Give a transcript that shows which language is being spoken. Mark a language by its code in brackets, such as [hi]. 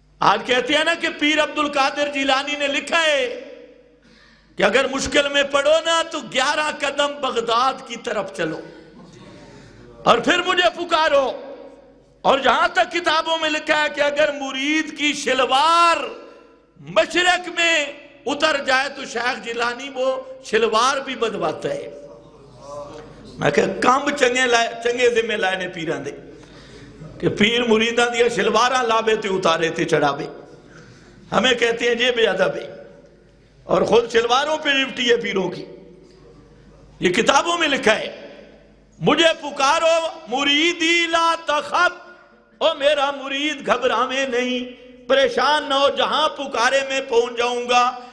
[ur] آج کہتے ہیں نا کہ پیر عبد القادر جیلانی نے لکھا ہے کہ اگر مشکل میں پڑو نا تو 11 قدم بغداد کی طرف چلو اور پھر مجھے پکارو. اور جہاں تک کتابوں میں لکھا ہے کہ اگر مرید کی شلوار مشرق میں اتر جائے تو شیخ جیلانی وہ شلوار بھی بدواتا ہے. [pa] میں کہ کم چنگے ذمہ لائے نے پیران دے کہ پیر مریدان دیا شلواراں لابے تے اتارے تے چڑھابے. [ur] ہمیں کہتے ہیں یہ بے ادب ہے اور خود شلواروں پہ لپٹی ہے پیروں کی. یہ کتابوں میں لکھا ہے مجھے پکارو [ar] مریدی لا تخف، [pa] او میرا مرید گھبراویں نہیں، [ur] پریشان نہ ہو، جہاں پکارے میں پہنچ جاؤں گا.